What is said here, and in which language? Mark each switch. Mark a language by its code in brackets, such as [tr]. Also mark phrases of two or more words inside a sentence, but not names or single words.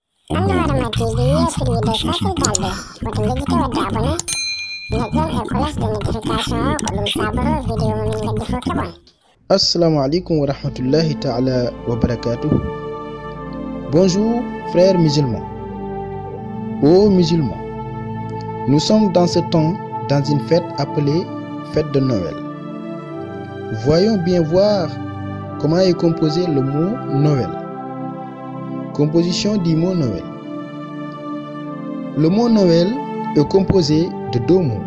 [ff] Panorama TV yettiriɗo Fasil Balde woto jejjite wadde abonné ñoƴƴon e [fr] cloche de notification [ff] ko ɗum saboro vidéo mo min gaddi fof keɓon. [ar] Assalamu alaikum wa rahmatullahi ta'ala wa barakatuh. [fr] Bonjour frères musulmans. Ô musulmans, nous sommes dans ce temps dans une fête appelée fête de Noël. Voyons bien voir comment est composé le mot Noël. Composition du mot Noël. Le mot Noël est composé de deux mots.